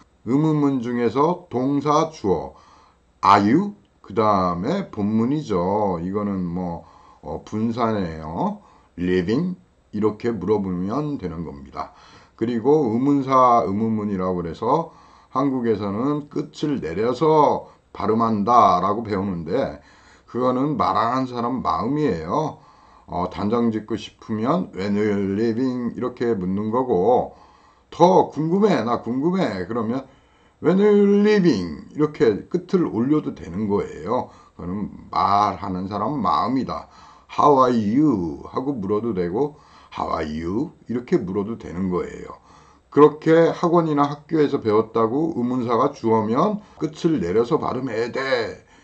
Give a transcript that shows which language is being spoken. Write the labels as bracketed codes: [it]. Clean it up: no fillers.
[ko] 의문문 중에서 동사 주어 [en] are you, [ko] 그 다음에 본문이죠. 이거는 뭐 분사네요. living, 이렇게 물어보면 되는 겁니다. 그리고 의문사 의문문이라고 그래서 한국에서는 끝을 내려서 발음한다 라고 배우는데 그거는 말하는 사람 마음이에요. 단정 짓고 싶으면 [en] When are you leaving? [ko] 이렇게 묻는 거고 더 궁금해 나 궁금해 그러면 [en] When are you leaving? [ko] 이렇게 끝을 올려도 되는 거예요. 그거는 말하는 사람 마음이다. [en] How are you? [ko] 하고 물어도 되고 [en] How are you? [ko] 이렇게 물어도 되는 거예요. 그렇게 학원이나 학교에서 배웠다고 의문사가 주어면 끝을 내려서 발음해야 돼.